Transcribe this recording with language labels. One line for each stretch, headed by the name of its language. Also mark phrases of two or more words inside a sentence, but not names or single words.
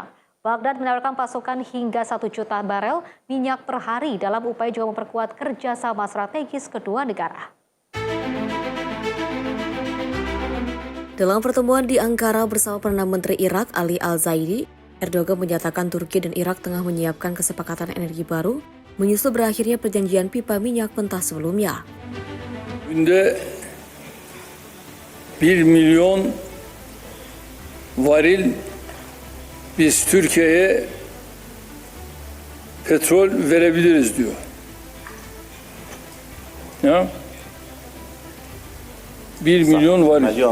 Indonesian: Baghdad menawarkan pasokan hingga 1 juta barel minyak per hari dalam upaya juga memperkuat kerjasama strategis kedua negara. Dalam pertemuan di Ankara bersama Perdana Menteri Irak Ali Al-Zaidi, Erdogan menyatakan Turki dan Irak tengah menyiapkan kesepakatan energi baru menyusul berakhirnya perjanjian pipa minyak mentah sebelumnya.
Turkish: Günde 1 milyon varil biz Türkiye'ye petrol verebiliriz diyor. Ya? 1 milyon varil.